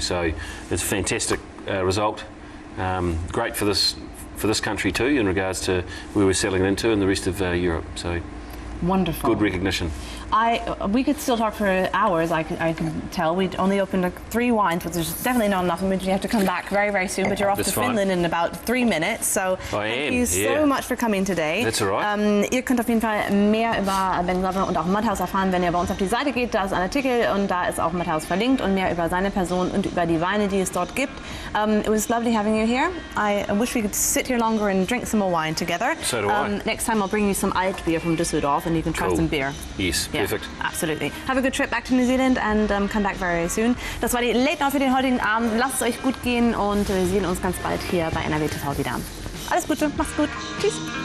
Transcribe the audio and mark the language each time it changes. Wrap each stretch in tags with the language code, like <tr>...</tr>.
<en>So it's a fantastic result. Great for this country too, in regards to where we're selling it into and the rest of Europe. So wonderful. Good recognition. We could still talk for hours, I can tell. We only opened 3 wines, which is definitely not enough. I mean, you have to come back very, very soon, but you're off to Finland in about 3 minutes. So thank you so much for coming today. That's all right.</en> <de>Ihr könnt auf jeden Fall mehr über Ben Savin und auch Mudhouse erfahren, wenn ihr bei uns auf die Seite geht. Da ist ein Artikel und da ist auch Mudhouse verlinkt und mehr über seine Person und über die Weine, die es dort gibt.</de> <en>It was lovely having you here. I wish we could sit here longer and drink some more wine together. So do I. Next time I'll bring you some alt beer from Düsseldorf and you can try some beer. Yes, yeah, perfect. Absolutely. Have a good trip back to New Zealand and come back very soon.</en> <de>Das war die Late Night für den heutigen Abend. Lasst es euch gut gehen und wir sehen uns ganz bald hier bei NRW TV wieder. Alles Gute, macht's gut. Tschüss.</de>